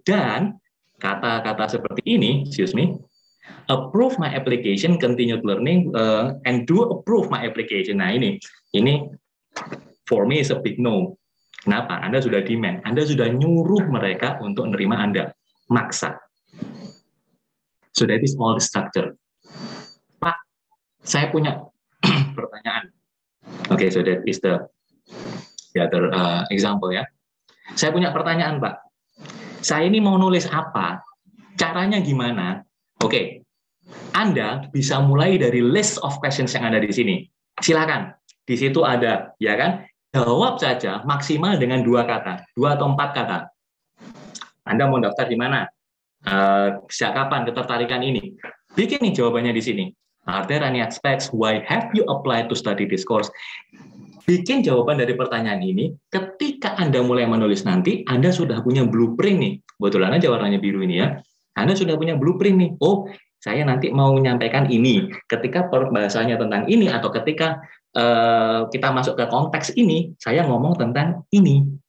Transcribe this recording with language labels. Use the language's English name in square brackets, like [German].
[Indonesian] Dan kata-kata seperti ini, [English] excuse me, approve my application, continued learning, and do approve my application. Nah ini for me is a big no. Kenapa? [Indonesian] Anda sudah demand, Anda sudah nyuruh mereka untuk menerima Anda, maksa. [English] So that is all the structure. [Indonesian] Pak, saya punya pertanyaan. [English] Okay, so that is the other example ya. [Indonesian] Saya punya pertanyaan, Pak. Saya ini mau nulis apa? Caranya gimana? Oke, Anda bisa mulai dari [English] list of questions [Indonesian] yang ada di sini. Silakan. Di situ ada, ya kan? Jawab saja maksimal dengan 2 kata, 2 atau 4 kata. Anda mau daftar di mana? Sejak kapan ketertarikan ini? Bikin nih jawabannya di sini. [English] Are there any aspects? Why have you applied to study this course? [Indonesian] Bikin jawaban dari pertanyaan ini. Ketika Anda mulai menulis nanti, Anda sudah punya blueprint nih. Kebetulan aja warnanya biru ini ya. Anda sudah punya blueprint nih. Oh, saya nanti mau menyampaikan ini. Ketika pembahasannya tentang ini atau ketika kita masuk ke konteks ini, saya ngomong tentang ini.